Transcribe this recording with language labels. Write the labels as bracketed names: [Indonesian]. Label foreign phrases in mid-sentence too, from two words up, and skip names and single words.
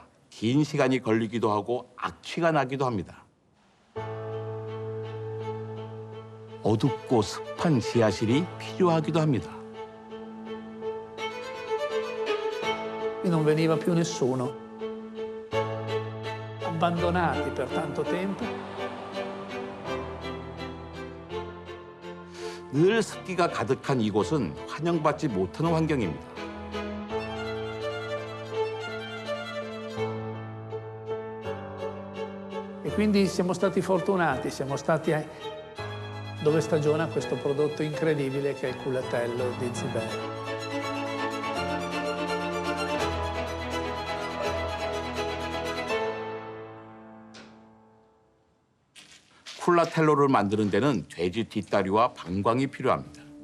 [Korean] 긴 시간이 걸리기도 하고 악취가 나기도 합니다. 어둡고 습한 지하실이 필요하기도 합니다. [Italian] Non veniva più nessuno. Abbandonati per tanto tempo. [Korean] 늘 습기가 가득한 이곳은 환영받지 못하는 환경입니다. [Italian] E quindi siamo stati fortunati, siamo stati dove stagiona questo prodotto incredibile che è il culatello di Zibello. [Korean] 쿨라텔로를 만드는 데는 돼지 뒷다리와 방광이 필요합니다.